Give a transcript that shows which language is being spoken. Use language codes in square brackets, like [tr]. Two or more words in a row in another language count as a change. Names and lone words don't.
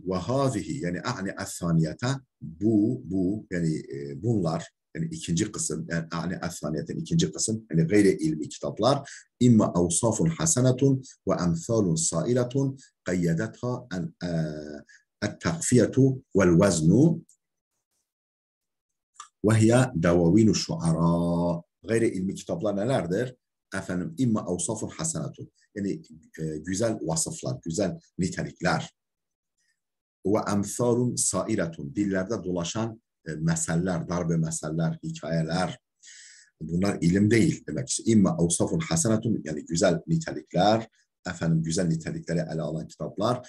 [ar] وهذه, [tr] yani [ar] أعني الثانية, [tr] bu yani bunlar, yani ikinci kısım, yani as-saniyetin ikinci kısım, yani gayri ilmi kitaplar, [ar] إما أوصاف حسنة وأمثال سائرة قيدتها التقفية والوزن وهي دواوين الشعراء. [tr] Gayri ilmi kitaplar nelerdir? Efendim, [ar] إما أوصاف حسنة. [tr] Yani güzel vasıflar, güzel nitelikler. [ar] وأمثال سائرة. [tr] Dillerde dolaşan meseller, darbe meseller, hikayeler. Bunlar ilim değil demek. İşte [ar] إما أوصاف حسنة, [tr] yani güzel nitelikler, efendim güzel nitelikleri ele alan kitaplar.